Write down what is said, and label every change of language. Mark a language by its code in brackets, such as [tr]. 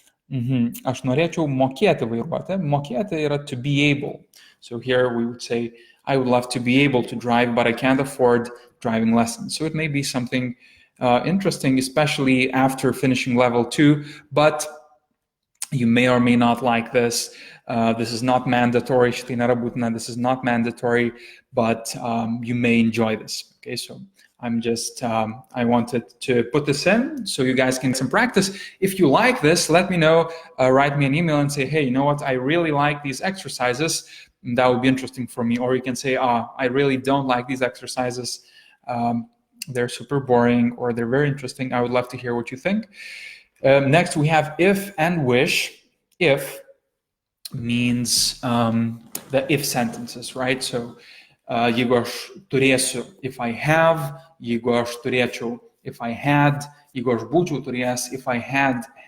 [lt] Aš norėčiau mokėti vairuoti. Mokėti yra [en] to be able. So here we would say, I would love to be able to drive, but I can't afford driving lessons. So it may be something interesting, especially after finishing level 2, but you may or may not like this. This is not mandatory. [lt] Šitai nėra būtina. [en] This is not mandatory, but you may enjoy this. Okay, so I'm just, I wanted to put this in so you guys can get some practice. If you like this, let me know. Write me an email and say, hey, you know what? I really like these exercises. That would be interesting for me. Or you can say, I really don't like these exercises. They're super boring or they're very interesting. I would love to hear what you think. Next, we have if and wish. If means the if sentences, right? [lt] So, jeigu aš turėsiu, [en] if I have, [lt] jeigu aš turėčiau, [en] if I had, [lt] jeigu aš būčiau turėjęs, [en] if I had.